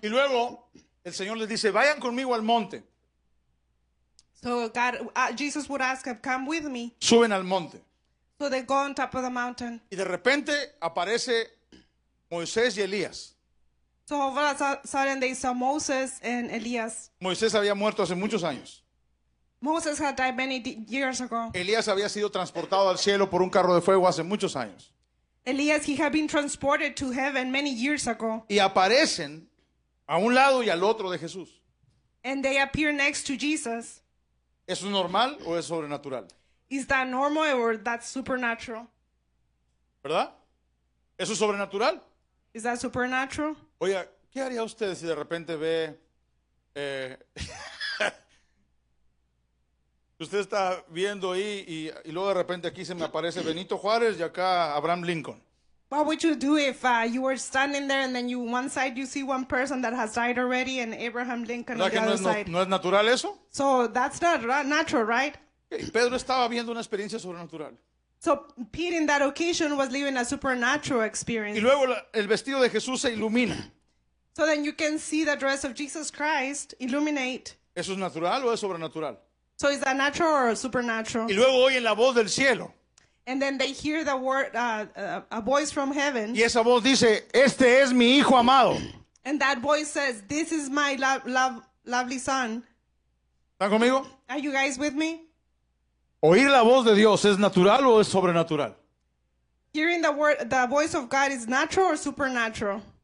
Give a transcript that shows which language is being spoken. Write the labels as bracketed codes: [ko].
[es] Y luego el Señor les dice, vayan conmigo al monte. [en] So Jesus would ask him, come with me. [es] Suben al monte. [en] So they go on top of the mountain. [es] Y de repente aparece Moisés y Elías. [en] So all of a sudden they saw Moses and Elias. [es] Moisés había muerto hace muchos años. [en] Moses had died many years ago. [es] Elías había sido transportado al cielo por un carro de fuego hace muchos años. [en] Elias, he had been transported to heaven many years ago. [es] Y aparecen a un lado y al otro de Jesús. [en] And they appear next to Jesus. [es] ¿Eso es normal o es sobrenatural? [en] Is that normal or that's supernatural? [es] ¿Verdad? ¿Eso es sobrenatural? [en] Is that supernatural? [es] Oiga, ¿qué haría usted si de repente ve... usted está viendo ahí y luego de repente aquí se me aparece Benito Juárez y acá Abraham Lincoln? [en] What would you do if you were standing there and then one side you see one person that has died already and Abraham Lincoln on [es] ¿Verdad [en] the [es] que [en] other side? [es] no es natural eso? [en] So that's not natural, right? [es] Pedro estaba viendo una experiencia sobrenatural. [en] So Pete in that occasion was living a supernatural [es] Y [en] experience. [es] luego el vestido de Jesús se ilumina. [en] So then you can see the dress of Jesus Christ illuminate. [es] ¿Eso es natural o es sobrenatural? [en] So is that natural or supernatural? [es] Y luego oyen la voz del cielo. [en] And then they hear the word, a voice from heaven. [es] Y esa voz dice, este es mi hijo amado. [en] And that voice says, this is my lovely son. [es] ¿Están conmigo? [en] Are you guys with me? [es] ¿Oír la voz de Dios es natural o es sobrenatural? [en] Hearing the voice of God is natural or supernatural?